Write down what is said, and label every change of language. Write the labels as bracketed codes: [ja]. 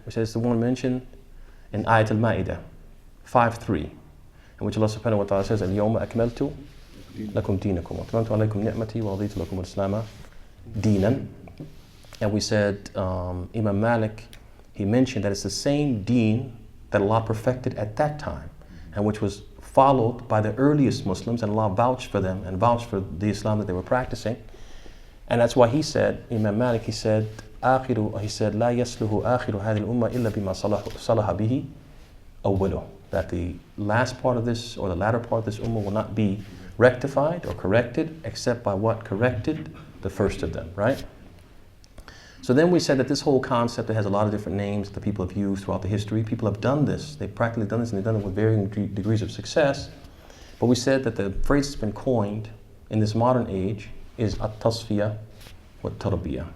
[en] Which is the one mentioned in Ayat al-Ma'idah 5:3, in which Allah subhanahu wa ta'ala says, [ar] اليوم أكملت لكم دينكم وأتممت عليكم نعمتي ورضيت لكم الإسلام دينا. [en] And we said, Imam Malik, he mentioned that it's the same deen that Allah perfected at that time, and which was followed by the earliest Muslims, and Allah vouched for them and vouched for the Islam that they were practicing. And that's why he said, [ar] Imam Malik, he said, لا يصلح آخر هذه الأمة إلا بما صلح به أوله. [en] That the last part of this, or the latter part of this ummah, will not be rectified or corrected except by what corrected the first of them, right? So then we said that this whole concept, it has a lot of different names that people have used throughout the history. People have done this. They've practically done this, and they've done it with varying degrees of success. But we said that the phrase that's been coined in this modern age is at-Tasfiyah wa at-Tarbiyah.